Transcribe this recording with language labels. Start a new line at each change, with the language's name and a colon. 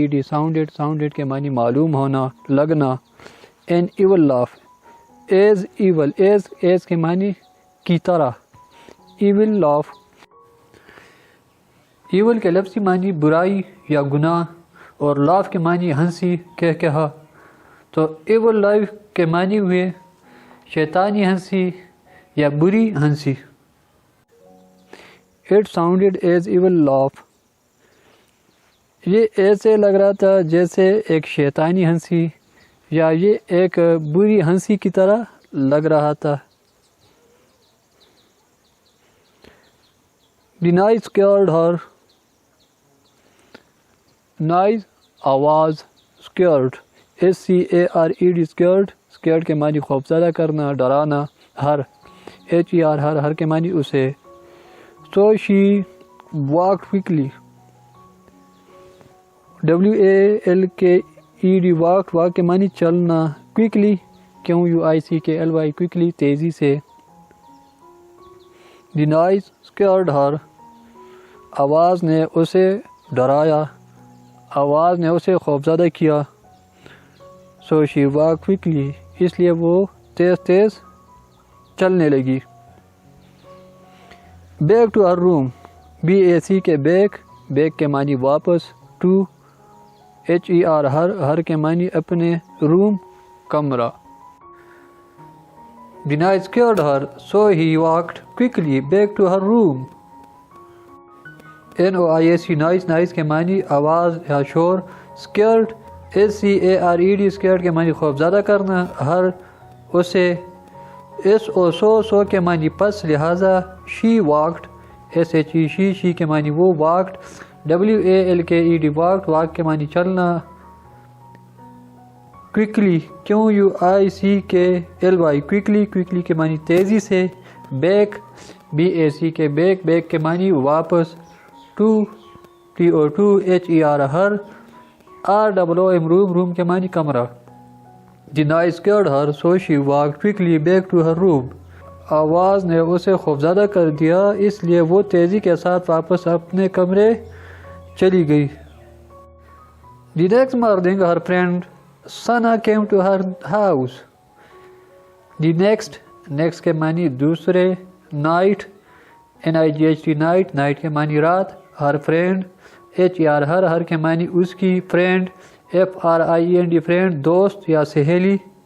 Urdu: sounded sounded کے معنی معلوم ہونا لگنا.
English: an evil laugh as evil as کے معنی کی طرح.
Urdu: evil laugh evil کے لفظی معنی برائی یا گناہ اور laugh کے معنی ہنسی کہا. تو evil laugh کے معنی ہوئے شیطانی ہنسی یا بری ہنسی.
English: It sounded as evil laugh
Urdu: یہ ایسے لگ رہا تھا جیسے ایک شیطانی ہنسی یا یہ ایک بری ہنسی کی طرح لگ رہا تھا.
English: The noise scared her.
Urdu: noise آواز. scared SCARED scared کے معنی خوفزدہ کرنا ڈرانا.
English: her her
Urdu: کے معنی اسے.
English: So she walked quickly.
Urdu: WALKED walk کے معنی چلنا.
English: quickly QUICKLY quickly تیزی سے. The noise scared her
Urdu: آواز نے اسے ڈرایا. آواز نے اسے خوفزدہ کیا.
English: So she walked quickly
Urdu: اس لیے وہ تیز چلنے لگی.
English: Back to her room BAC کے back کے معنی واپس.
Urdu: to HER ہر کے معنی اپنے. روم کمرہ.
English: The noise scared her so he walked quickly back to her room.
Urdu: NOISE noise کے معنی آواز یا شور. scared SCARED scared کے معنی خوفزدہ کرنا. ہر اسے. SO کے معنی پس لہذا.
English: she walked SHE she کے معنی وہ. walked WALKED walk کے معنی چلنا. quickly QUICKLY quickly کے معنی تیزی سے. back BAC کے بیک, بیک کے معنی واپس, TO2 HER her, ROOM room, room کے معنی کمرہ. The night scared her so she walked quickly back to her room.
Urdu: آواز نے اسے خوفزدہ کر دیا اس لیے وہ تیزی کے ساتھ واپس اپنے کمرے چلی گئی.
English: The next morning her friend Sana came to her house. The next کے معنی دوسرے, night NIGHT night, night کے معنی رات, her friend HER ہر کے معنی اس کی, friend FRIEND friend دوست یا سہیلی.